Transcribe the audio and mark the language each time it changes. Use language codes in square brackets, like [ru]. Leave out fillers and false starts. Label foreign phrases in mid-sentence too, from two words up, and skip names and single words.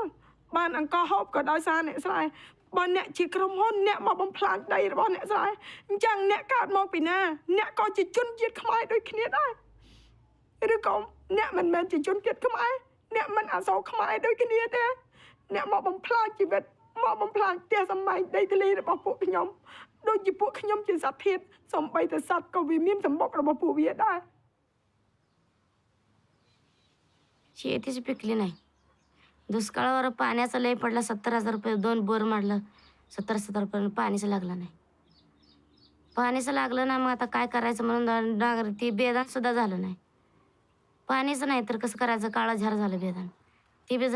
[km] បានអង្គហូបក៏ដោយសារអ្នកស្រែបើអ្នកជាក្រុមហ៊ុនអ្នកមកបំផ្លាញដីរបស់អ្នកស្រែអញ្ចឹងអ្នកកើតមកពីណាអ្នកក៏ជាជនជាតិខ្មែរដូចគ្នាដែរឬក៏អ្នកមិនមែនជាជនជាតិខ្មែរអ្នកមិនអសូរខ្មែរដូចគ្នាទេអ្នកមកបំផ្លាញជីវិតមកបំផ្លាញផ្ទះសម្បែងដីធ្លីរបស់ពួកខ្ញុំដូចជាពួកខ្ញុំជាសត្វធាតុសំបីតែសត្វក៏វាមានសម្បុករបស់ពួកវាដែរ [mr] शेतीची पिकली नाही दुष्काळावर पाण्याचं लय पडलं 70,000 रुपये 2 बोर मारलं 70,000 रुपये पाणीचं लागलं नाही पाणीचं लागलं ना मग आता काय करायचं म्हणून ती बेदान सुद्धा झालं नाही पाणीचं नाही तर कसं करायचं काळा झार झालं बेदान ते बी